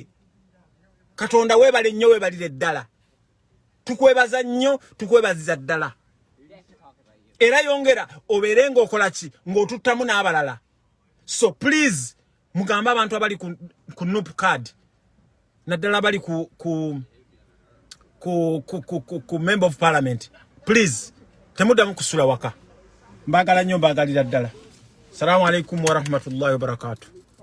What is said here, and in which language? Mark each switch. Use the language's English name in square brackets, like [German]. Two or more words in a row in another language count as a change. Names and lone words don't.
[Ganda] Katonda weebale nnyo weebalire ddala. Tukwebaza nnyo tukwebaziza ddala. Era yongera oberenga okola ki ng'otuttamu n'abalala. So please mugamba abantu abali ku NUP card naddala bali ku [English] member of parliament. [Ganda] Please temuddamu kusula waka. Mbagala nnyo mbagalira ddala. [Arabic] السلام عليكم ورحمة الله وبركاته.